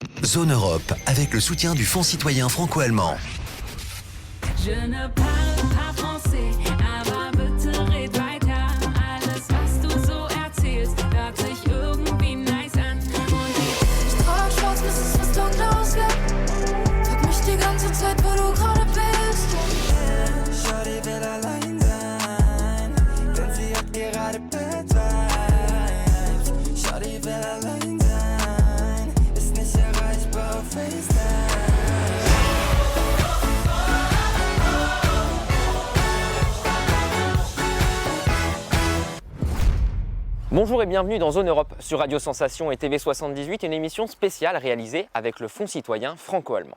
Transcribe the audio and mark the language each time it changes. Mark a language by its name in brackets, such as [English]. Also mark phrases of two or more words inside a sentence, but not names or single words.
[French] Zone Europe, avec le soutien du Fonds citoyen franco-allemand. Je ne parle pas français, [German] aber bitte red weiter. Alles, was du so erzählst, hört sich irgendwie nice an. Ich trag schwarz, bis es fast dunkel ausgeht. Frag mich die ganze Zeit, wo du gerade bist. Shorty will allein sein, denn sie hat gerade [English] Bad Vibes. [German] Shorty will allein sein, ist nicht erreichbar auf FaceTime. [French] Bonjour et bienvenue dans Zone Europe sur Radio Sensation et TV78, une émission spéciale réalisée avec le Fonds citoyen franco-allemand.